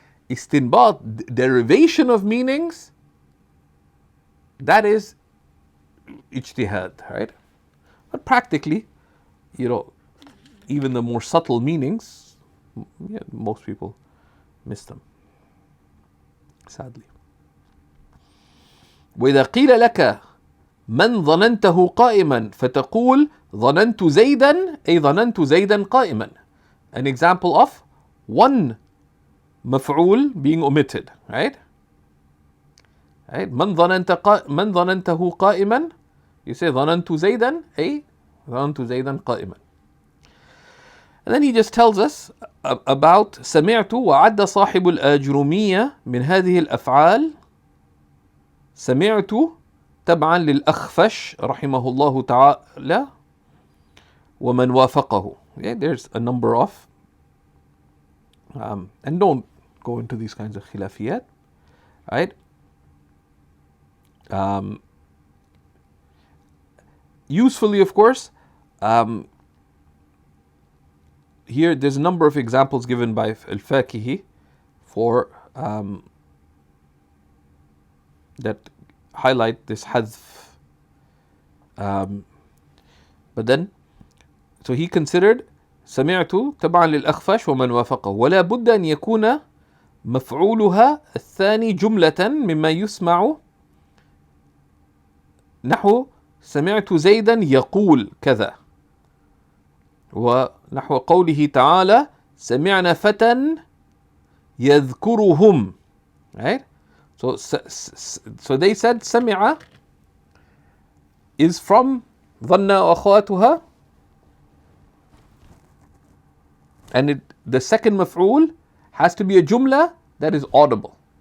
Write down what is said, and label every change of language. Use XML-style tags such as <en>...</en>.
<en>Istinbat, derivation of meanings, that is ijtihad, right? But practically, even the more subtle meanings, most people miss them, sadly.</en> <ar>وإذا قيل لك من ظننته قائما فتقول ظننت زيدا أي ظننت زيدا قائما.</ar> <en>An example of one maf'ul being omitted, right? Right?</en> <ar>من ظننته قائما, you say ظننت زيدا أي ظننت زيدا قائما.</ar> <en>And then he just tells us about</en> <ar>سمعت وعد صاحب الآجرمية من هذه الأفعال. سمعت تبعا للأخفش رحمه الله تعالى ومن وافقه.</ar> <en>Okay, there's a number of and don't go into these kinds of khilafiyat, right? Usefully, of course, here there's a number of examples given by al-Fakihi for that highlight this hadf. But then, so he considered</en> <ar>سمعت تبعا للأخفش ومن وافقه ولا بد أن يكون مفعولها الثاني جملة مما يسمع نحو سمعت زيدا يقول كذا ونحو قوله تعالى سمعنا فتى يذكرهم.</ar> <en>Right? So they said سمع is from</en> <ar>ظن وأخواتها,</ar> <en>and the second maf'ul has to be a jumla that is audible.</en>